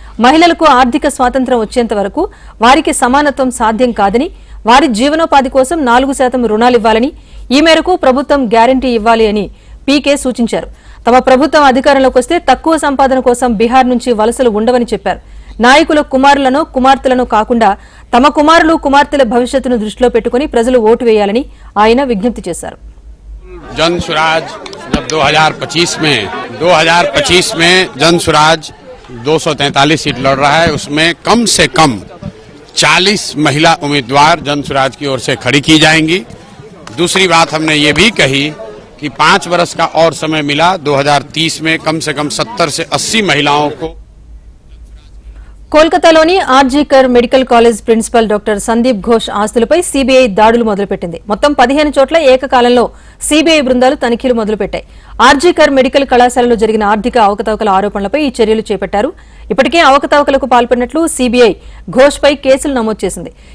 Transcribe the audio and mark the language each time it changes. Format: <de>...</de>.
<te>మహిళలకు ఆర్థిక స్వాతంత్ర్యం వచ్చేంత వరకు వారికి సమానత్వం సాధ్యం కాదని, వారి జీవనోపాధి కోసం 4% రుణాలివ్వాలని, ఈ మేరకు ప్రభుత్వం గ్యారంటీ ఇవ్వాలి అని పీకే సూచించారు. తమ ప్రభుత్వం అధికారంలోకి వస్తే తక్కువ సంపాదన కోసం బీహార్ నుంచి వలసలు ఉండవని చెప్పారు. నాయకుల కుమారులను, కుమార్తెలను కాకుండా తమ కుమారులు, కుమార్తెల భవిష్యత్తును దృష్టిలో పెట్టుకుని ప్రజలు ఓటు వేయాలని ఆయన విజ్ఞప్తి చేశారు.</te> <hi>जन स्वराज जब 2025 में जन स्वराज 243 सीट लड़ रहा है, उसमें कम से कम 40 महिला उम्मीदवार जन स्वराज की ओर से खड़ी की जाएंगी। दूसरी बात हमने ये भी कही कि 5 वर्ष का और समय मिला, 2030 में कम से कम 70 से 80 महिलाओं को।</hi> <te>కోల్కతాలోని RG Kar medical college principal doctor Sandeep Ghosh ఆస్తులపై సీబీఐ దాడులు మొదలుపెట్టింది. మొత్తం 15 చోట్ల ఏకకాలంలో సీబీఐ బృందాలు తనిఖీలు మొదలుపెట్టాయి. ఆర్జీకర్ మెడికల్ కళాశాలలో జరిగిన ఆర్థిక అవకతవకల ఆరోపణలపై ఈ చర్యలు చేపట్టారు. ఇప్పటికే అవకతవకలకు పాల్పడినట్లు సీబీఐ ఘోష్ పై కేసులు నమోదు చేసింది.</te>